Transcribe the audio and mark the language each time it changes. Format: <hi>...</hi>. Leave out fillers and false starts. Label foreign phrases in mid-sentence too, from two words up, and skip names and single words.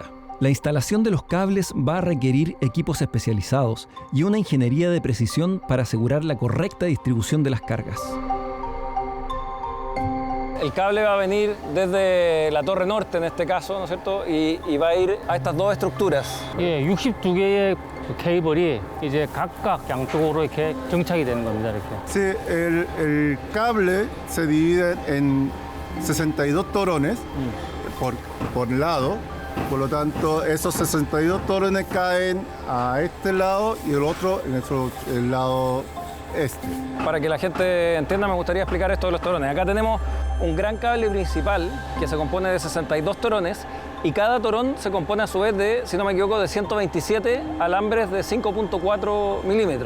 <es>La instalación de los cables va a requerir equipos especializados y una ingeniería de precisión para asegurar la correcta distribución de las cargas. El cable va a venir desde la torre norte en este caso, ¿no es cierto? Y va a ir a estas dos estructuras.</es> <ko>예, 62개의 케이블이 이제 각각 양쪽으로 이렇게 정착이 되는 겁니다. 이렇게.</ko> <es>Sí, el cable se divide en 62 torones por lado. Por lo tanto, esos 62 torones caen a este lado y el otro en el lado este. Para que la gente entienda, me gustaría explicar esto de los torones. Acá tenemos un gran cable principal que se compone de 62 torones y cada torón se compone a su vez de, si no me equivoco, de 127 alambres de 5.4 milímetros.</es>